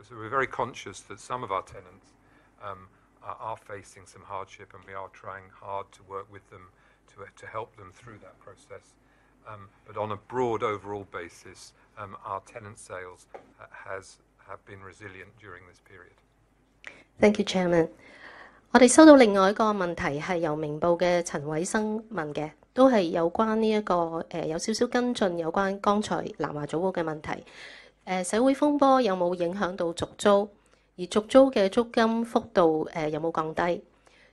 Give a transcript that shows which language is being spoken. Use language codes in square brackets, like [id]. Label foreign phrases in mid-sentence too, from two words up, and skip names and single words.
[en] So we're very conscious that some of our tenants are facing some hardship, and we are trying hard to work with them to help them through that process. But on a broad overall basis, our tenant sales have been resilient during this period. Thank you, Chairman. [yue] 我哋收到另外一個問題係由明報嘅陳偉生問嘅，都係有關呢一個有少少跟進有關剛才南華早報嘅問題。社會風波有冇影響到續租？而續租嘅租金幅度有冇降低？